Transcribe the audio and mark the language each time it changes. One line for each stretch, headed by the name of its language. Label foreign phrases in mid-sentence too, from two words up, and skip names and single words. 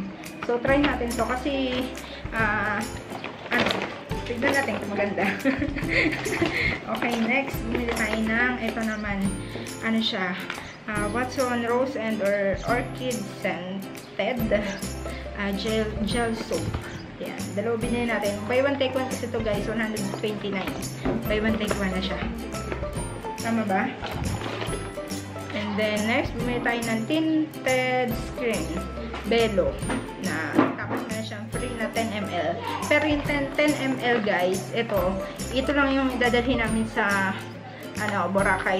Filipino: So, try natin to kasi, tignan natin kung maganda. Okay, next, bumili tayo ng, ito naman, siya, Watson Rose and Orchid Scented gel soap. Ayan, dalawa binili natin.
English: Buy one take one
Filipino: kasi ito
English: guys, 129. Buy one take one
Filipino: na siya. Tama ba?
English: And then, next,
Filipino: bumili tayo ng
English: tinted screen.
Filipino: Belo. Na, tapos meron siyang free na 10 ml. Pero yung 10 ml guys, ito lang yung dadalhin namin sa Boracay.